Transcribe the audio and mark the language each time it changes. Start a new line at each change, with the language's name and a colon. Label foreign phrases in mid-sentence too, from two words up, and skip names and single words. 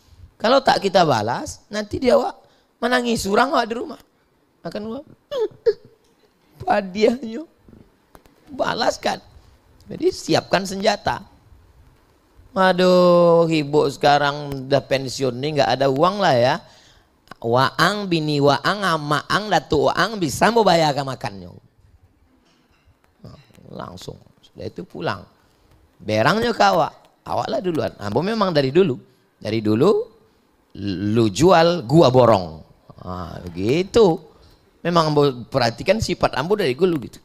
Indonesian: Kalau tak kita balas, nanti dia menangis surang di rumah. Akan hadiahnya balaskan. Jadi siapkan senjata. Aduh, ibu sekarang udah pensiun nih, nggak ada uang lah ya.
Minangkabau: Waang, bini waang, amaang, datu waang bisa mau bayar makannya.
Indonesian: Langsung. Sudah itu pulang.
Minangkabau: Berangnya ke awak lah duluan.
Indonesian: Ambo memang dari dulu. Dari dulu lu jual, gua borong. Gitu. Memang ambo perhatikan sifat ambo dari dulu gitu.